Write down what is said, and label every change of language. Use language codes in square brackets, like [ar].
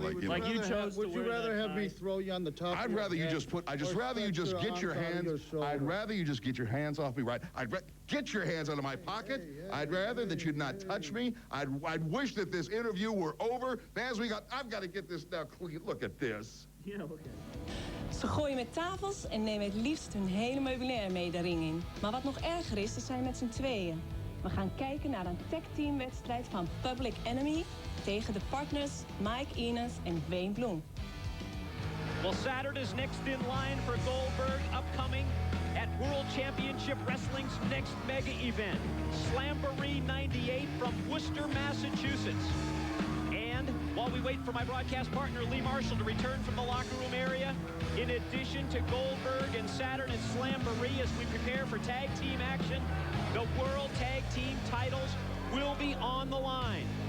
[en] Would you rather have me throw you on the top? I'd rather you just put. I'd just rather you just get your hands. I'd rather you just get your hands off me, right? Get your hands out of my pocket. I'd rather that you'd not touch me. I'd wish that this interview were over. Fans, I've got to get this now clean. Look at this. Yeah, okay. [nl] Ze gooien met tafels en nemen het liefst hun hele meubilair mee de ring in. Maar wat nog erger is, ze zijn met z'n tweeën. We gaan kijken naar een tag-teamwedstrijd van Public Enemy tegen de partners Mike Enos en Wayne Bloom. [en] Well, Saturn is next in line for Goldberg, upcoming at World Championship Wrestling's next mega event, Slamboree 98 from Worcester, Massachusetts. And while we wait for my broadcast partner, Lee Marshall, to return from the locker room area, in addition to Goldberg and Saturn and Slamboree, as we prepare for tag team action, the World Tag Team titles will be on the line.